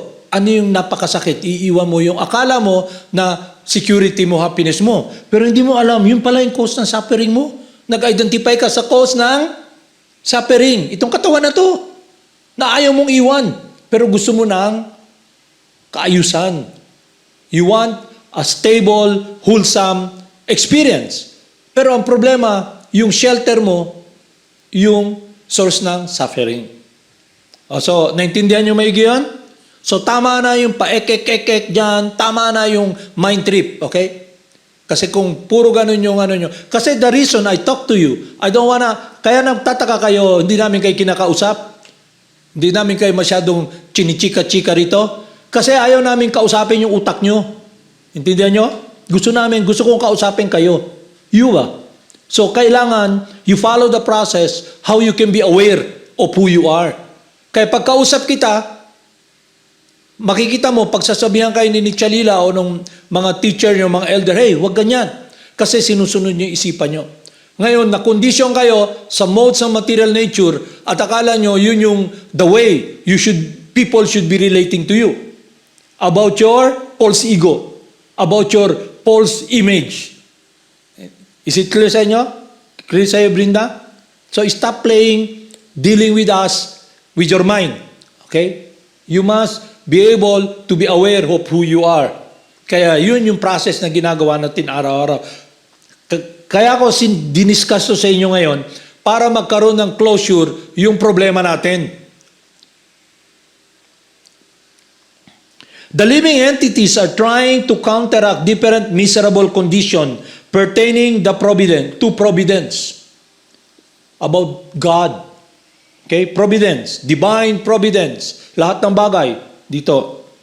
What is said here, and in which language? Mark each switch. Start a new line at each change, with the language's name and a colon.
Filipino: Ano yung napakasakit? Iiwan mo yung akala mo na security mo, happiness mo. Pero hindi mo alam, yun pala yung cause ng suffering mo. Nag-identify ka sa cause ng suffering. Itong katawan na to, na ayaw mong iwan. Pero gusto mo ng kaayusan.
English: You want a stable, wholesome experience.
Filipino: Pero ang problema, yung shelter mo, yung source ng suffering. So, naintindihan nyo maigi yan? So, tama na yung paek-ek-ek dyan, tama na yung mind trip, okay? Kasi kung puro ganun yung ano nyo. Kasi
English: the reason I talk to you, I don't wanna,
Filipino: kaya nagtataka kayo, hindi namin kayo kinakausap, hindi namin kayo masyadong chinichika-chika rito, kasi ayaw namin kausapin yung utak nyo. Intindihan nyo? Gusto kong kausapin kayo. You ba?
English: So, kailangan, you follow the process, how you can be aware of who you are.
Filipino: Kaya pagkausap kita, makikita mo, pagsasabihan kayo ni Chalila o ng mga teacher nyo, mga elder, hey, wag ganyan. Kasi sinusunod nyo yung isipan nyo. Ngayon, na-condition kayo sa modes ng material nature at akala nyo, yun yung
English: the way people should be relating to you. About your false ego. About your false image. Is it clear
Filipino: sa inyo? Clear sa iyo,
English: Brinda? So, stop dealing with us, with your mind. Okay? You must be able to be aware of who you are.
Filipino: Kaya yun yung process na ginagawa natin araw-araw. Kaya ako diniscuss to sa inyo ngayon para magkaroon ng closure yung problema natin.
English: The living entities are trying to counteract different miserable condition pertaining to providence. About God. Okay? Providence. Divine providence.
Filipino: Lahat ng bagay. Dito.